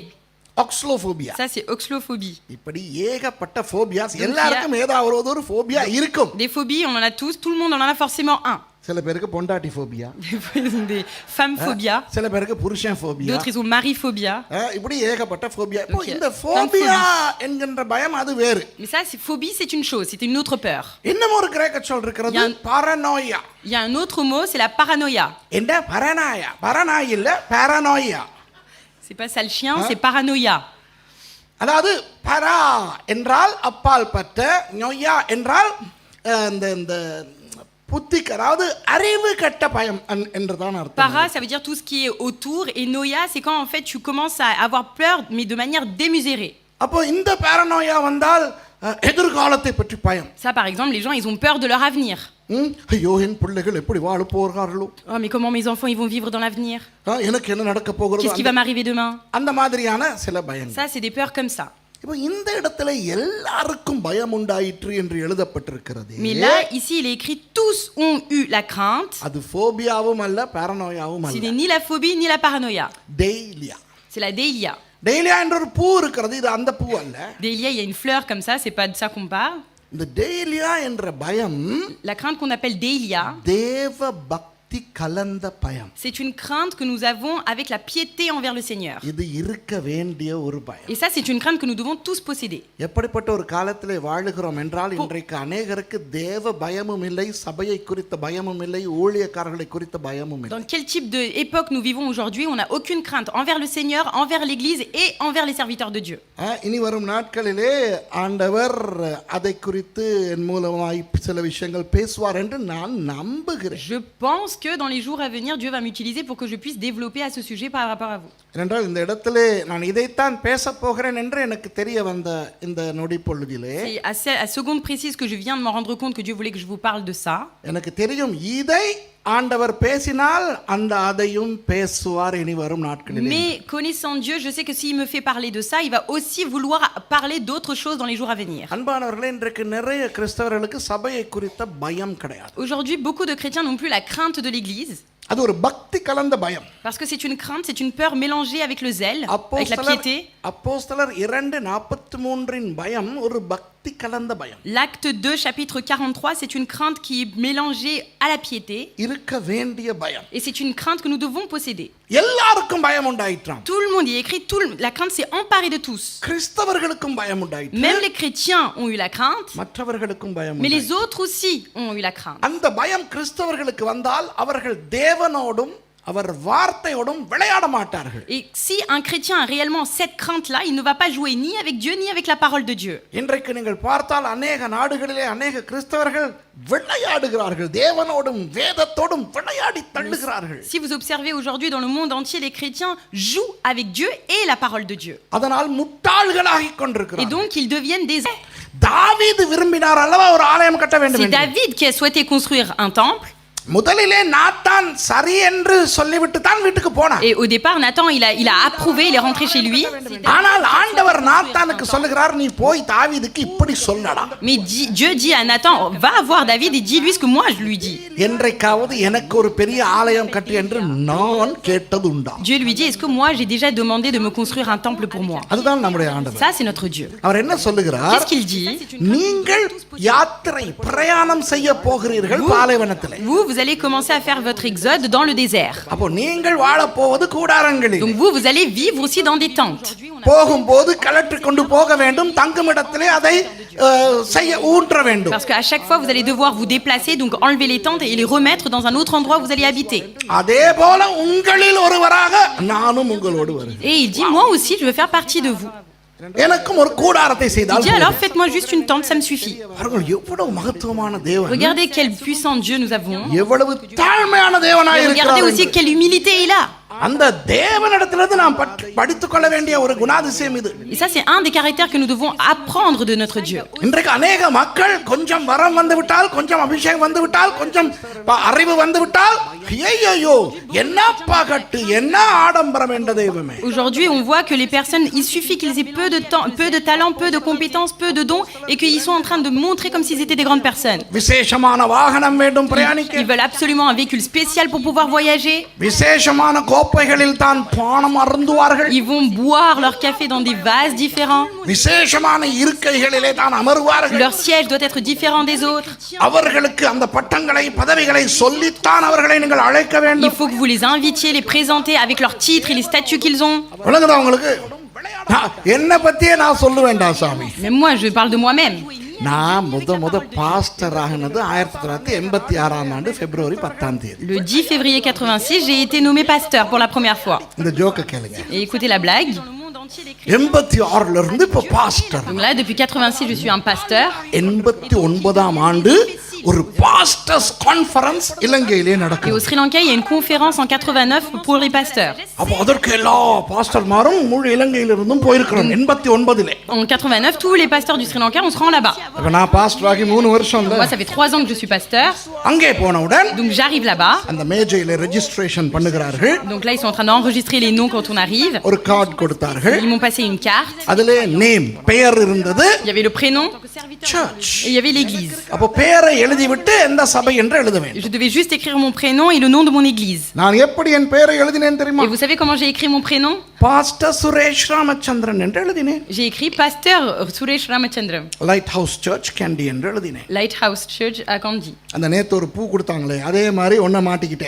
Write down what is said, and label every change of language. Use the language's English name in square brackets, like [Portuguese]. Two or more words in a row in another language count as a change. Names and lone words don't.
[Tamil] ஆக்ஸ்லோபோபியா. [French] Ça c'est oxlophobie. [Tamil] இப்படி ஏகப்பட்ட ஃபோபியாஸ் எல்லாருக்கும் ஏதாவது ஒரு ஃபோபியா இருக்கும். [French] Des phobies, on en a tous, tout le monde en a forcément un. [Tamil] சில பேருக்கு பொண்டாட்டி ஃபோபியா. [French] Des femmes phobia. [Tamil] சில பேருக்கு புருஷன் ஃபோபியா. [French] D'autres ils ont mari phobia. [Tamil] இப்படி ஏகப்பட்ட ஃபோபியா. இப்போ இந்த ஃபோபியா என்கின்ற பயம் அது வேறு. [French] Mais ça c'est phobie, c'est une chose, c'est une autre peur. [Tamil] இன்னும் ஒரு கிரேக்க சொல் இருக்கிறது, பாரனோயா. [French] Il y a un autre mot, c'est la paranoïa. [Tamil] என்ன பரனாயா? பரனாய் இல்ல, பாரனோயா. [French] C'est pas ça le chien, c'est paranoïa. [Tamil] அதாவது பரா என்றால் அப்பால் பட்ட, நோயா என்றால் இந்த புத்திக்கு, அதாவது அறிவு கட்ட பயம் என்றுதான் அர்த்தம். [French] Para, ça veut dire tout ce qui est autour, et noia, c'est quand en fait tu commences à avoir peur, mais de manière démesurée. [Tamil] அப்போ இந்த பாரனோயா வந்தால் எதிர்காலத்தை பற்றி பயம். [French] Ça par exemple, les gens ils ont peur de leur avenir. [Tamil] ஐயோ என் பிள்ளைகள் எப்படி வாழ போகிறார்களோ? [French] Oh mais comment mes enfants ils vont vivre dans l'avenir? [Tamil] எனக்கு என்ன நடக்க போகிறது? [French] Qu'est-ce qui va m'arriver demain? [Tamil] அந்த மாதிரியான சில பயங்கள். [French] Ça c'est des peurs comme ça. [Tamil] இப்போ இந்த இடத்துல எல்லாருக்கும் பயம் உண்டாயிற்று என்று எழுதப்பட்டிருக்கிறது. [French] Mais là ici il est écrit tous ont eu la crainte. [Tamil] அது ஃபோபியாவும் அல்ல, பாரனோயாவும் அல்ல. [French] Ce n'est ni la phobie ni la paranoïa. [Tamil] டெய்லியா. [French] C'est la deilia. [Tamil] டெய்லியா என்ற ஒரு பூ இருக்கிறது, இது அந்த பூ அல்ல. [French] Délia, il y a une fleur comme ça, c'est pas de ça qu'on parle. [Tamil] இந்த டெய்லியா என்ற பயம் [French] La crainte qu'on appelle Délia, [Tamil] தேவ பக்தி கலந்த பயம். [French] c'est une crainte que nous avons avec la piété envers le Seigneur. [Tamil] இது இருக்க வேண்டிய ஒரு பயம். [French] Et ça, c'est une crainte que nous devons tous posséder. [Tamil] எப்படிப்பட்ட ஒரு காலத்திலே வாழுகிறோம் என்றால் இன்றைக்கு அநேகருக்கு தேவ பயமும் இல்லை, சபையை குறித்த பயமும் இல்லை, ஊழியக்காரர்களை குறித்த பயமும் இல்லை. [French] Dans quel type d'époque nous vivons aujourd'hui? On n'a aucune crainte envers le Seigneur, envers l'Église et envers les serviteurs de Dieu. [Tamil] இனி வரும் நாட்களிலே ஆண்டவர் அதை குறித்து என் மூலமாய் சில விஷயங்கள் பேசுவார் என்று நான் நம்புகிறேன். [French] Je pense que dans les jours à venir, Dieu va m'utiliser pour que je puisse développer à ce sujet par rapport à vous. [Tamil] ஏனென்றால் இந்த இடத்திலே நான் இதைத்தான் பேச போகிறேன் என்று எனக்கு தெரிய வந்த இந்த நொடி பொழுதிலே [French] C'est à seconde précise que je viens de me rendre compte que Dieu voulait que je vous parle de ça. [Tamil] எனக்கு தெரியும் இதை ஆண்டவர் பேசினால் அந்த அதையும் பேசுவார் இனி வரும் நாட்களிலே. [French] Mais connaissant Dieu, je sais que s'il me fait parler de ça, il va aussi vouloir parler d'autres choses dans les jours à venir. [Tamil] அன்பானவர்களே, இன்றைக்கு நிறைய கிறிஸ்தவர்களுக்கு சபையை குறித்த பயம் கிடையாது. [French] Aujourd'hui, beaucoup de chrétiens n'ont plus la crainte de l'Église. [Tamil] அது ஒரு பக்தி கலந்த பயம். [French] Parce que c'est une crainte, c'est une peur mélangée avec le zèle, avec la piété. [Tamil] அப்போஸ்தலர் 2:43 பயம் ஒரு பக்தி கலந்த பயம். [French] L'acte 2, chapitre 43, c'est une crainte qui est mélangée à la piété. [Tamil] இருக்க வேண்டிய பயம். [French] Et c'est une crainte que nous devons posséder. [Tamil] எல்லாருக்கும் பயம் உண்டாயிற்றாம். [French] Tout le monde y est écrit, la crainte s'est emparée de tous. [Tamil] கிறிஸ்தவர்களுக்கும் பயம் உண்டாயிற்று. [French] Même les chrétiens ont eu la crainte. [Tamil] மற்றவர்களுக்கும் பயம் [French] Mais [Tamil] உண்டாயிற்று. [French] les autres aussi ont eu la crainte. [Tamil] அந்த பயம் கிறிஸ்தவர்களுக்கு வந்தால் அவர்கள் தேவனோடும் அவர் வார்த்தையோடும் விளையாட மாட்டார்கள். [French] Et si un chrétien a réellement cette crainte-là, il ne va pas jouer ni avec Dieu ni avec la parole de Dieu. [Tamil] இன்றைக்கு நீங்கள் பார்த்தால் அநேக நாடுகளிலே அநேக கிறிஸ்தவர்கள் விளையாடுகிறார்கள், தேவனோடும் வேதத்தோடும் விளையாடி தள்ளுகிறார்கள். [French] Si vous observez aujourd'hui dans le monde entier, les chrétiens jouent avec Dieu et la parole de Dieu. [Tamil] அதனால் முட்டாள்களாகிக் [French] Et [Tamil] கொண்டிருக்கிறார்கள். [French] donc ils deviennent des... [Tamil] தாவீது விரும்பினார் அல்லவா ஒரு ஆலயம் கட்ட வேண்டும் [French] C'est [Tamil] என்று. [French] David qui a souhaité construire un temple. [Tamil] முதலிலே நாத்தான் சரி என்று சொல்லிவிட்டு தான் வீட்டுக்கு போனார். [French] Et au départ, Nathan, il a approuvé, il est rentré chez lui. [Tamil] ஆனால் ஆண்டவர் நாத்தானுக்கு சொல்லுகிறார், நீ போய் தாவீதுக்கு இப்படி சொல்லடா. [French] Mais Dieu dit à Nathan, va voir David et dis-lui ce que moi je lui dis. [Tamil] என்றைக்காவது எனக்கு ஒரு பெரிய ஆலயம் கட்டு என்று நான் கேட்டது உண்டா? [French] Dieu lui dit, est-ce que moi j'ai déjà demandé de me construire un temple pour moi? [Tamil] அதுதான் நம்முடைய ஆண்டவர். [French] Ça, c'est notre Dieu. [Tamil] அவர் என்ன சொல்லுகிறார்? [French] Qu'est-ce qu'il dit? [Tamil] நீங்கள் யாத்திரை பிரயாணம் செய்ய போகிறீர்கள் பாலைவனத்திலே. [French] Vous allez commencer à faire votre exode dans le désert. [Tamil] அப்போ நீங்கள் வாழ போவது கூடாரங்களில். [French] Donc vous allez vivre aussi dans des tentes. [Tamil] போகும்போது கலற்றி கொண்டு போக வேண்டும், தங்குமிடத்திலே அதை செய்ய ஊன்ற வேண்டும். [French] Parce qu'à chaque fois vous allez devoir vous déplacer, donc enlever les tentes et les remettre dans un autre endroit où vous allez habiter. [Tamil] அதே போல உங்களில் ஒருவராக நானும் உங்களோடு வருகிறேன். [French] Et il dit, moi aussi je veux faire partie de vous. [Tamil] எனக்கும் ஒரு கூடாரத்தை [French] Il [Tamil] செய்தால் [French] dit, alors faites-moi juste une tente, ça me suffit. [Tamil] பாருங்கள் எவ்வளவு மகத்துவமான தேவன். [French] Regardez quel puissant Dieu nous avons. [Tamil] எவ்வளவு தாழ்மையான தேவனாய் [French] Et regardez aussi [Tamil] இருக்கிறார். [French] quelle humilité il a. [Tamil] அந்த தேவனிடத்திலிருந்து நாம் படித்துக் கொள்ள வேண்டிய ஒரு குணாதிசயம் இது. [French] Et ça, c'est un des caractères que nous devons apprendre de notre Dieu. [Tamil] இன்றைக்கு அநேக மக்கள் கொஞ்சம் வரம் வந்து விட்டால், கொஞ்சம் அபிஷேகம் வந்து விட்டால், கொஞ்சம் அறிவு வந்து விட்டால், ஐயோ என்ன பகட்டு என்ன ஆடம்பரம் என்ற தெய்வமே. [French] Aujourd'hui, on voit que les personnes, il suffit qu'ils aient peu de temps, peu de talent, peu de compétences, peu de dons, et qu'ils sont en train de montrer comme s'ils étaient des grandes personnes. [Tamil] விசேஷமான வாகனம் வேண்டும் பிரயாணிக்க. [French] Ils veulent absolument un véhicule spécial pour pouvoir voyager. [Tamil] விசேஷமான கோப்பைகளில் தான் பானம் அருந்துவார்கள். [French] Ils vont boire leur café dans des vases différents. [Tamil] விசேஷமான இருக்கைகளிலே தான் அமருவார்கள். [French] Leur siège doit être différent des autres. [Tamil] அவர்களுக்கு அந்த பட்டங்களை பதவிகளை சொல்லித்தான் அவர்களை நீங்கள் அழைக்க [French] Il [Tamil] வேண்டும். [French] faut que vous les invitiez, les présentez avec leurs titres et les statuts qu'ils ont. [Tamil] விளங்குதா உங்களுக்கு? என்ன பத்தியே நான் சொல்ல வேண்டாம் சாமி. [French] Mais moi, je parle de moi-même. [Tamil] நான் முத பாஸ்டர் ஆகினது 1986 ஆண்டு பிப்ரவரி 10 [French] Le 10 février 86, j'ai été nommé pasteur pour la première fois. [Tamil] இந்த ஜோக்க கேளுங்க. [French] Et écoutez la blague. [Tamil] 86 இருந்து இப்ப பாஸ்டர். [French] Donc là, depuis 86, je suis un pasteur. [Tamil] 89 ஆண்டு ஒரு [English] pastors conference [Tamil] இலங்கையிலே [French] Et [Tamil] நடக்குது. [French] au Sri Lanka, il y a une conférence en 89 pour les pasteurs. [Tamil] அப்ப அதற்கு எல்லா பாஸ்டர்மாரும் முழு இலங்கையிலிருந்தும் போயிருக்கிறோம் 89லே. [French] En 89, tous les pasteurs du Sri Lanka, on se rend là-bas. [Tamil] அப்ப நான் பாஸ்டர் ஆகி 3 வருஷம் இல்ல. [French] Moi, ça fait 3 ans que je suis pasteur. [Tamil] அங்கே போனவுடன் [French] Donc j'arrive là-bas. [Tamil] அந்த மேஜையில ரெஜிஸ்ட்ரேஷன் பண்ணுகிறார்கள். [French] Donc là, ils sont en train d'enregistrer les noms quand on arrive. [Tamil] ஒரு கார்டு கொடுத்தார்கள். [French] Ils m'ont passé une carte. [Tamil] அதிலே நேம் பெயர் இருந்தது. [French] Il y avait le prénom [Tamil] சர்ச். [French] et il y avait l'église. [Tamil] அப்ப பெயரை எழுதி விட்டு எந்த சபை என்று எழுத வேண்டும். [French] Je devais juste écrire mon prénom et le nom de mon église. [Tamil] நான் எப்படி என் பெயரை எழுதினேன் தெரியுமா? [French] Et vous savez comment j'ai écrit mon prénom? [Tamil] பாஸ்டர் சுரேஷ் ராமச்சந்திரன் என்று எழுதினேன். [French] J'ai écrit Pasteur Suresh Ramachandran, [Tamil] லைட் ஹவுஸ் சர்ச் கேண்டி என்று எழுதினேன். [French] Lighthouse Church à Kandy. [Tamil] அந்த நேத்து ஒரு பூ கொடுத்தாங்களே அதே மாதிரி ஒன்ன மாட்டிக்கிட்டேன்.